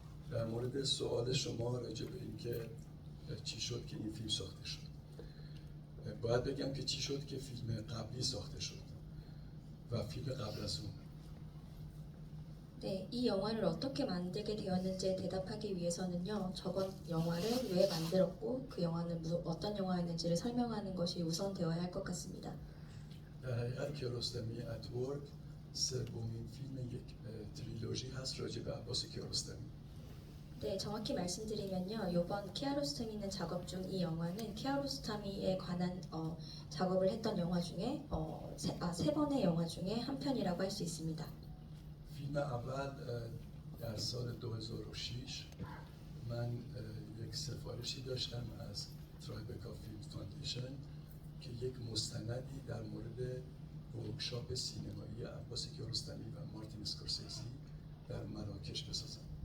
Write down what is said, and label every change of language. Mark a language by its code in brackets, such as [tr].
[fa] در مورد سوال شما راجع به اینکه چی شد که این فیلم ساخته شد، باید بگم که چی شد که فیلم قبلی ساخته شد و فیلم قبل از اون. [ko] 네, 이 영화를 어떻게 만들게 되었는지에 대답하기 위해서는요. 저번 영화를 왜 만들었고 그 영화는 어떤 영화였는지를 설명하는 것이 우선되어야 할 것 같습니다. [fa] در حقیقت کیارستمی اتورک سومین فیلم یک تریلوژی هست راجع به عباس کیارستمی. [ko] 네, 정확히 말씀드리면요. 이번 키아로스타미는 작업 중 이 영화는 키아로스타미에 관한 작업을 했던 영화 중에 세 번의 영화 중에 한 편이라고 할 수 있습니다. [fa] فیلم اول در سال 2006 من یک سفارشی داشتم از ترایبکا فیلم فاندیشن که یک مستندی در مورد ورکشاپ سینمایی عباس کیارستمی و مارتین اسکورسیزی در مراکش بسازم.